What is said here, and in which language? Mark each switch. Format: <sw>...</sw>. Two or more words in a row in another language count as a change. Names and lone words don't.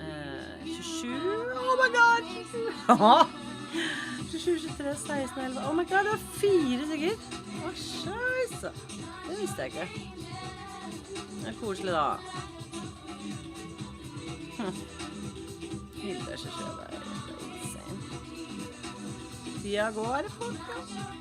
<en>27. Oh my god! 27, 23, 16, 11. Oh my god,</en> <no>det var 4 stykker. Å, scheisse. Det visste jeg ikke. Det er koselig da. Hilde er 27, det er insane. Tida går, folkens.</no>